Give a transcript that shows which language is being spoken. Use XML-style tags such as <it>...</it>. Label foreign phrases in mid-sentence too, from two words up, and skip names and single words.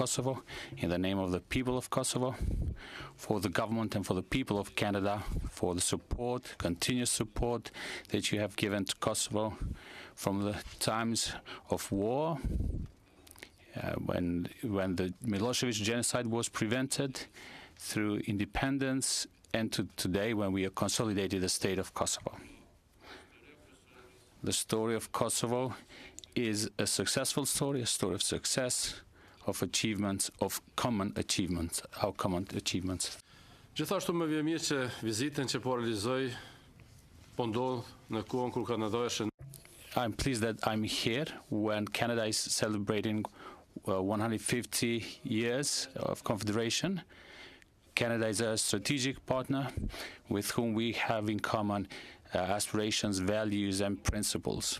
<en>Kosovo, in the name of the people of Kosovo, for the government and for the people of Canada, for the support, continuous support that you have given to Kosovo from the times of war, when the Milosevic genocide was prevented, through independence, and to today when we have consolidated the State of Kosovo. The story of Kosovo is a successful story, a story of success, of achievements, of common achievements, our common achievements.</en> <sq>Gjithashtu më vjen mirë që vizitën që po realizoj po ndodh në kohën kur Kanada është.</sq> <en>I'm pleased that I'm here when Canada is celebrating 150 years of Confederation. Canada is a strategic partner with whom we have in common aspirations, values, and principles.</en>